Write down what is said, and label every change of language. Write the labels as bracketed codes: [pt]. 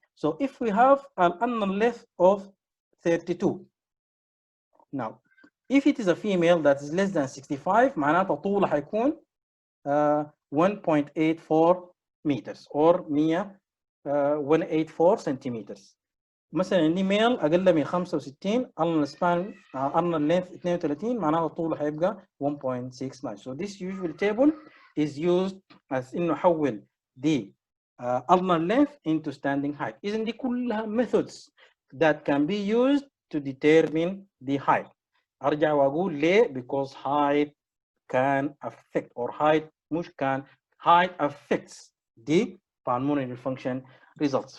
[en] So if we have an ulnar length of 32, now if it is a female that is less than 65 [ar] معناتها طولها حيكون [en] 1.84 meters or 184 centimeters. [ar] مثلا عندي ميل اقل من 65 ulnar span ulnar length 32 معناها طوله هيبقى 1.69. [en] So this usual table is used as [ar] انه حول [en] the ulnar length into standing height. [ar] اذا دي كلها [en] methods that can be used to determine the height. [ar] ارجع واقول ليه؟ [en] because height can affect or height [ar] مش [en] can height affects the pulmonary function results.